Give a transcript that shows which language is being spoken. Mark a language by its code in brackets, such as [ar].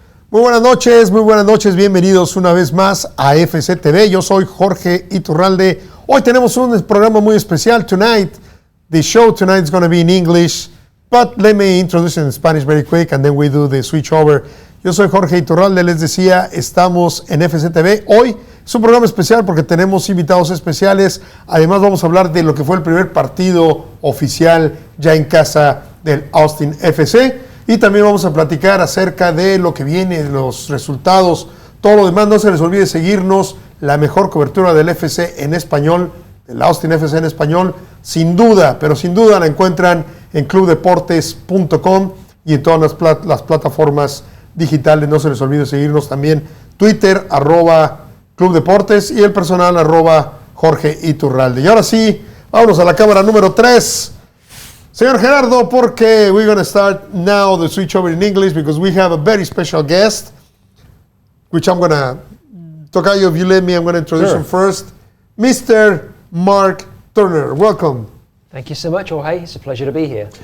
[es] Muy buenas noches, bienvenidos una vez más a FCTV. Yo soy Jorge Iturralde. Hoy tenemos un programa muy especial. [en] The show tonight is going to be in English, but let me introduce it in Spanish very quick and then we do the switch over. [es] Yo soy Jorge Iturralde, les decía, estamos en FCTV. Hoy es un programa especial porque tenemos invitados especiales. Además vamos a hablar de lo que fue el primer partido oficial ya en casa del Austin FC. Y también vamos a platicar acerca de lo que viene, los resultados, todo lo demás. No se les olvide seguirnos, la mejor cobertura del FC en español, del Austin FC en español, sin duda, pero sin duda la encuentran en clubdeportes.com y en todas las plataformas digitales. No se les olvide seguirnos también Twitter, @clubdeportes y el personal @Jorge Iturralde. Y ahora sí, vámonos a la cámara número 3. Señor Gerardo, porque [en] we're going to start now the switch over in English because we have a very special guest, which I'm going to, Tocayo, if you let me, I'm going to introduce him first. Mr. Mark Turner, welcome. Thank you so much, Jorge. It's a pleasure to be here.